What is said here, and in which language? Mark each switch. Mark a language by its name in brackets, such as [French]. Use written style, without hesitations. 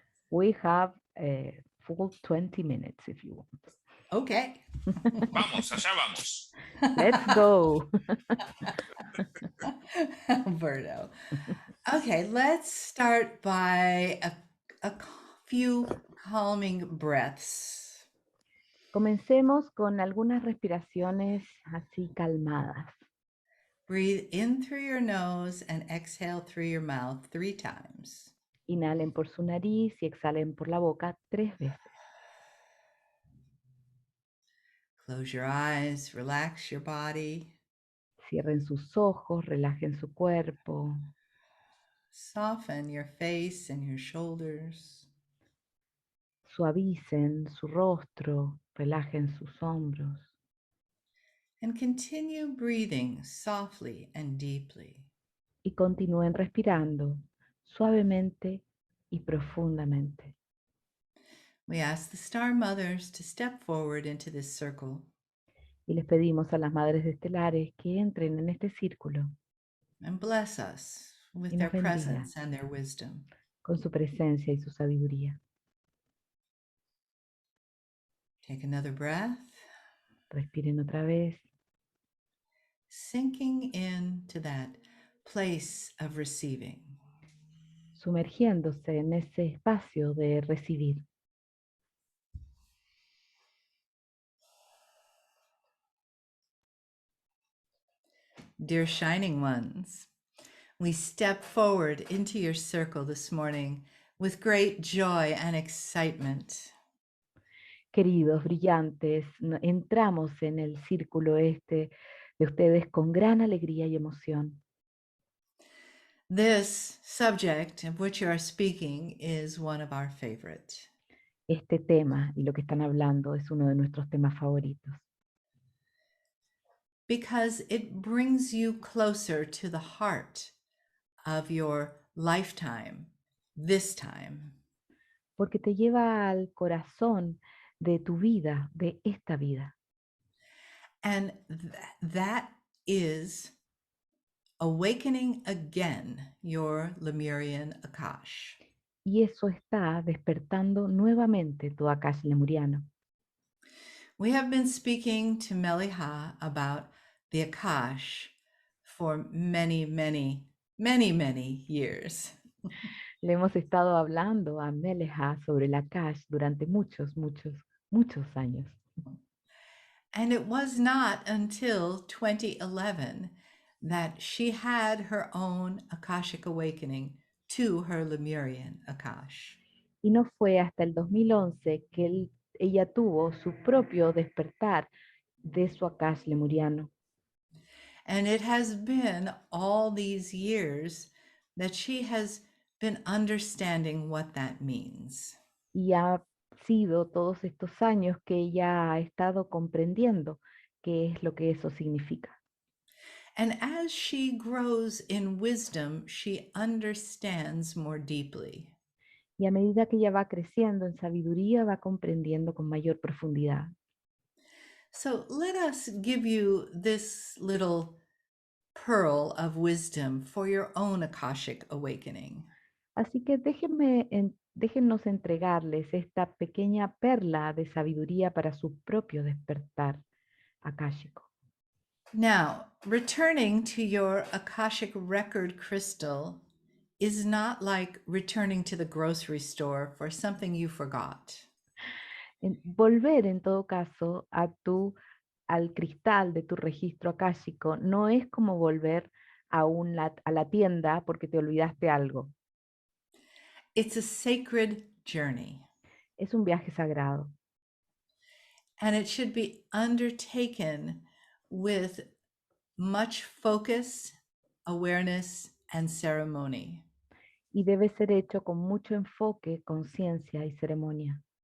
[English] We have a full 20 minutes if you want. Okay. [Spanish] Vamos, allá vamos. [English] Let's go. Alberto. Okay, let's start by a few calming breaths. [Spanish] Comencemos con algunas respiraciones así calmadas. [English] Breathe in through your nose and exhale through your mouth 3 times. [Spanish] Inhalen por su nariz y exhalen por la boca 3 veces. [English] Close your eyes, relax your body. [Spanish] Cierren sus ojos, relajen su cuerpo. [English] Soften your face and your shoulders. [Spanish] Suavicen su rostro, relajen sus hombros. [English] And continue breathing softly and deeply. [Spanish] Y continúen respirando suavemente y profundamente. [English] We ask the Star Mothers to step forward into this circle. [Spanish] Y les pedimos a las madres estelares que entren en este círculo. [English] And bless us with [Spanish] Y [English] their [Spanish] nos bendiga [English] presence and their wisdom. [Spanish] con su presencia y su sabiduría. [English] Take another breath. [Spanish] Respiren otra vez. [English] Sinking into that place of receiving. [Spanish] Sumergiéndose en ese espacio de recibir. [English] Dear Shining Ones, we step forward into your circle this morning with great joy and excitement. [Spanish] Queridos brillantes, entramos en el círculo de ustedes con gran alegría y emoción. [English] This subject of which you are speaking is one of our favorites. [Spanish] Este tema y lo que están hablando es uno de nuestros temas favoritos, [English] Because it brings you closer to the heart of your lifetime, this time. [Spanish] porque te lleva al corazón de tu vida, de esta vida. [English] And that is awakening again your Lemurian Akash. [Spanish] Y eso está despertando nuevamente tu Akash Lemuriano. [English] We have been speaking to Mele'Ha about the Akash for many, many, many, many years. [Spanish] Le hemos estado hablando a Mele'Ha sobre el Akash durante muchos, muchos, muchos años. [English] And it was not until 2011 that she had her own Akashic awakening to her Lemurian Akash. [Spanish] Y no fue hasta el 2011 que ella tuvo su propio despertar de su Akash Lemuriano. [English] And it has been all these years that she has been understanding what that means. [Spanish] Y ha sido todos estos años que ella ha estado comprendiendo qué es lo que eso significa. [English] And as she grows in wisdom, she understands more deeply. [Spanish] Y a medida que ella va creciendo en sabiduría, va comprendiendo con mayor profundidad. [English] So let us give you this little pearl of wisdom for your own Akashic awakening. [Spanish] Así que déjennos entregarles esta pequeña perla de sabiduría para su propio despertar akáshico. [English] Now, returning to your Akashic record crystal is not like returning to the grocery store for something you forgot. [Spanish] Volver en todo caso al cristal de tu registro akáshico no es como volver a la tienda porque te olvidaste algo. [English] It's a sacred journey, [Spanish] Es un viaje sagrado [English] and it should be undertaken with much focus, awareness, and ceremony. [Spanish] y debe ser hecho con mucho enfoque, conciencia y ceremonia.